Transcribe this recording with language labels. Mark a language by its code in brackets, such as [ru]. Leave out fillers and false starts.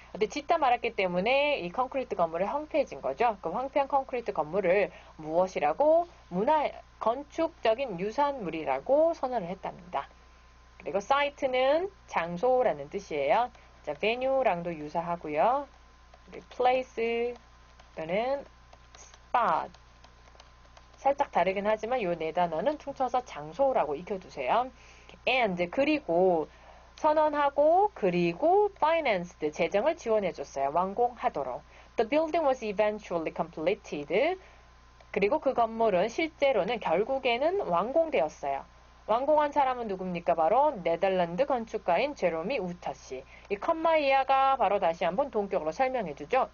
[ko] 근데 짓다 말았기 때문에 이 콘크리트 건물이 황폐해진 거죠. 그 황폐한 콘크리트 건물을 무엇이라고? 건축적인 유산물이라고 선언을 했답니다. 그리고 site는 장소라는 뜻이에요. 자, venue랑도 유사하고요. place 또는 spot. 살짝 다르긴 하지만 이 네 단어는 퉁쳐서 장소라고 익혀두세요. and 그리고 선언하고 그리고 financed 재정을 지원해줬어요. 완공하도록. [en] The building was eventually completed. [ko] 그리고 그 건물은 실제로는 결국에는 완공되었어요. 완공한 사람은 누굽니까? 바로 네덜란드 건축가인 제로미 우터씨. 이 컴마 이하가 바로 다시 한번 동격으로 설명해주죠.